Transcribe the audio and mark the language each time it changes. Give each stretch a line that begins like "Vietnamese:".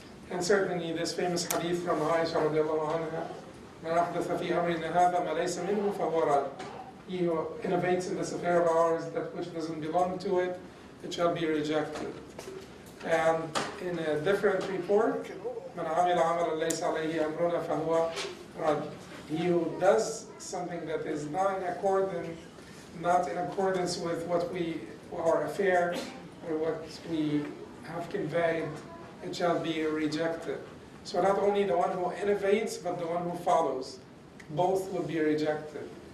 English: And certainly this famous hadith from Aisha radiallahu anha,
Arabic: "Man ahdatha fi amrina hadha ma laysa minhu fahuwa rad."
English: you know, innovates in this affair of ours, that which doesn't belong to it, it shall be rejected. And in a different report,
Arabic: من عمل عمل ليس عليه أمرنا فهو رد.
English: He who does something that is not in accordance, with what we, our affair, or what we have conveyed, it shall be rejected. So not only the one who innovates, but the one who follows, both will be rejected.